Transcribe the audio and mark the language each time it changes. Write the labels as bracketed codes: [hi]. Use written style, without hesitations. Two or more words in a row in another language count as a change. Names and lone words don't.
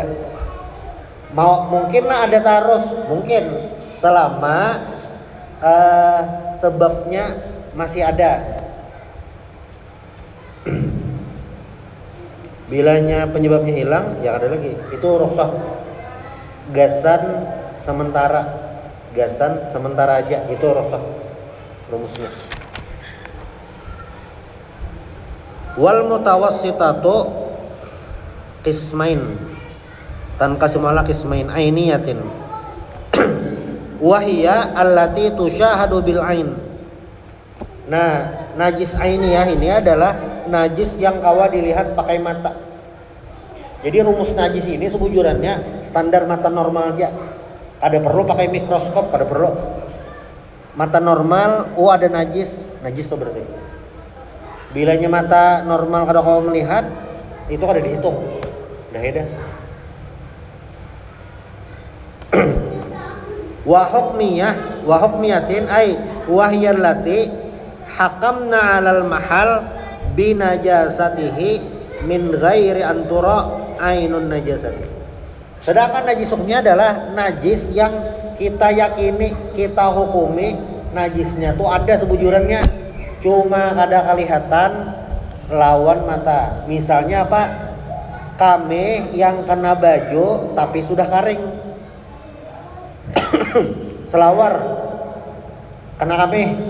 [bjn] Mau mungkinlah ada terus, mungkin selama sebabnya masih ada. Bilanya penyebabnya hilang, ya ada lagi. Itu rukhsah gasan sementara aja, itu rukhsah rumusnya. [ar] والمتوسطة قسمين تنقسم على قسمين عينية وهي التي تشاهد بالعين. [bjn] Nah, najis ainiyah ini adalah najis yang kawa dilihat pakai mata. Jadi rumus najis ini sebujurannya standar mata normal aja. Kada perlu pakai mikroskop, kada perlu. Mata normal, ada najis tuh berarti. Bilanya mata normal kada kawa melihat, itu kada dihitung. Dah ya dah. [ar] وحكمية أي وهي التي حكمنا على المحل بنجاسته من غير أن ترى عين النجاسة. [bjn] Sedangkan najis hukumnya adalah najis yang kita yakini, kita hukumi najisnya tuh ada sebujurannya, cuma kada kelihatan lawan mata. Misalnya apa? Kami yang kena baju tapi sudah kering. Selawar kena kami.